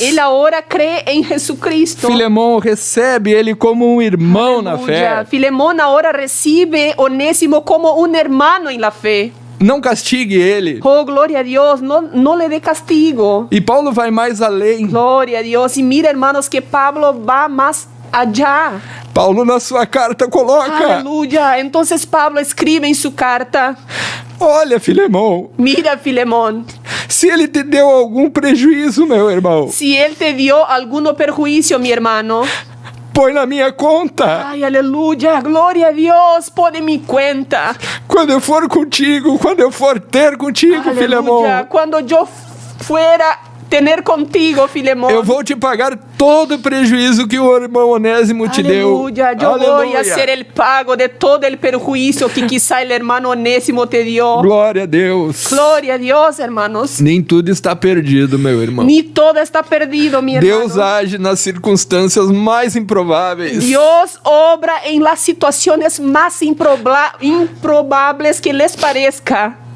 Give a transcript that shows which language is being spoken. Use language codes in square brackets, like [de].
[es] Él ahora cree en Jesucristo. [pt] Filemon recebe ele como um irmão na [es] Aleluya. [pt] fé. [es] Filemón ahora recibe Onésimo como un hermano en la fe. [pt] Não castigue ele. [es] Oh, gloria a Dios, no le dé castigo. [pt] E Paulo vai mais além. [es] Gloria a Dios. Y mira, hermanos, que Pablo va más allá. [pt] Paulo na sua carta coloca: [es] Aleluya. Entonces Pablo escribe en su carta: [pt] olha, Filemão, [es] mira, Filemón, [pt] se ele te deu algum prejuízo, meu irmão, [es] si él te dio algún perjuicio, mi hermano, [pt] põe na minha conta. [es] ay, aleluya, gloria a Dios, pone mi cuenta. [pt] Quando eu for contigo, quando eu for ter contigo, Filemão, [es] Aleluya, cuando yo fuera tener contigo, Filemón, [pt] eu vou te pagar todo o prejuízo que o irmão Onésimo te deu. [es] aleluya, yo voy a hacer el pago de todo el perjuicio que quizá el hermano Onésimo te dio. [pt] Glória a Deus. [es] Gloria a Dios, hermanos. [pt] Nem tudo está perdido, meu irmão. [es] Ni todo está perdido, mi hermano. [pt] Deus age nas circunstâncias mais improváveis. [es] Dios obra en las situaciones más improbables que les parezca.